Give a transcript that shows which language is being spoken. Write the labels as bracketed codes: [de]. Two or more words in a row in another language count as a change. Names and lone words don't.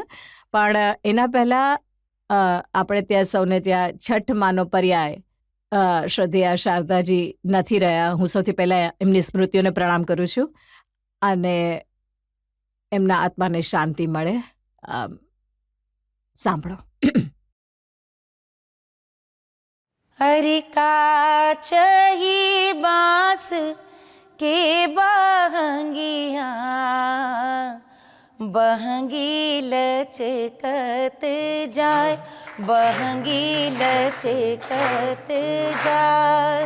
[gu] પણ એના પહેલા આપણે ત્યાં સૌને ત્યાં છઠ માનો પર્યાય શ્રદ્ધેય શારદાજી નથી રહ્યા. હું સૌથી પહેલા એમની સ્મૃતિઓને પ્રણામ કરું છું અને એમના આત્માને શાંતિ મળે. સાંભળો. [bho] हरि काच ही बांस के बहंगिया, बहंगी लचकत जाय, बहंगी लचकत जाय.